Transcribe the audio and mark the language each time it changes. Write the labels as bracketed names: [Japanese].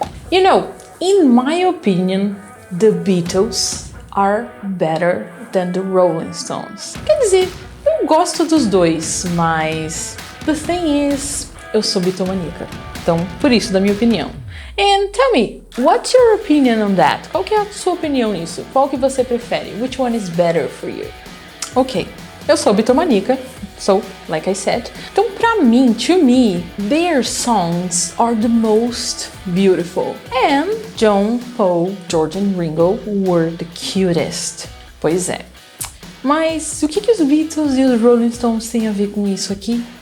[English] You know, in my opinion, the Beatles are better than the Rolling Stones. [Portuguese] Quer dizer, eu gosto dos dois, mas [English] the thing is, [Portuguese] eu sou bitomaníaca. Então, por isso, da minha opinião. [English] And tell me, what's your opinion on that? [Portuguese] Qual que é a sua opinião nisso? Qual que você prefere? [English] Which one is better for you? Ok, [Portuguese] eu sou bitomaníaca, [English] so, like I said. [Portuguese] Então, pra mim, [English] to me, their songs are the most beautiful. And John, Paul, George and Ringo were the cutest. [Portuguese] Pois é. Mas o que os Beatles e os Rolling Stones têm a ver com isso aqui?